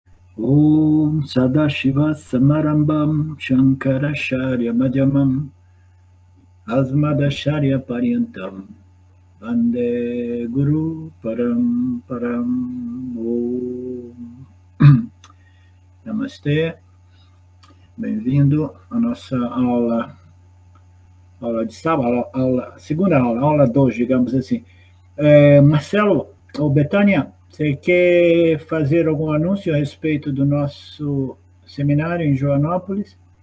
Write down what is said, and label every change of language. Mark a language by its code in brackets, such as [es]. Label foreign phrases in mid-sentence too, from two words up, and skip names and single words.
[sa] Om Sadashiva Samarambam Shankaracharya Madhyamam Asmadacharya Paryantam Vande Guru Param Om. [pt] Namastê, bem-vindo à nossa aula de sábado, segunda aula 2, digamos assim. Marcelo, ou Betânia, você quer fazer algum anúncio a respeito do nosso seminário em Joanópolis?